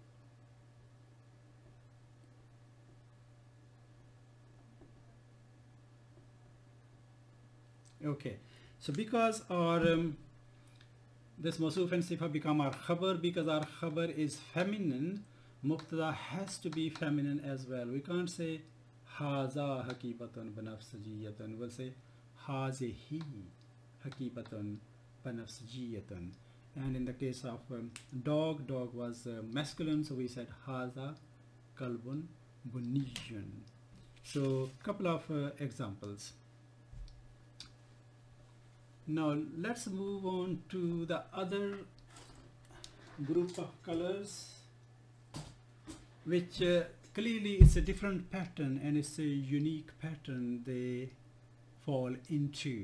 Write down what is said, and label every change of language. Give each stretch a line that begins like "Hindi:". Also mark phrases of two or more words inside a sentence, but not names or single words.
English: Okay, so because our this mawsuf and sifa become our khabar, because our khabar is feminine, mubtada has to be feminine as well. We can't say
Arabic: هذا حقيقةٌ بنفسجيةٌ.
English: We'll say
Arabic: هذه حقيقةٌ بنفسجيةٌ.
English: And in the case of dog was masculine, so we said
Arabic: هذا كلبٌ بنيٌّ.
English: So couple of examples. Now let's move on to the other group of colors, which clearly it's a different pattern and it's a unique pattern they fall into.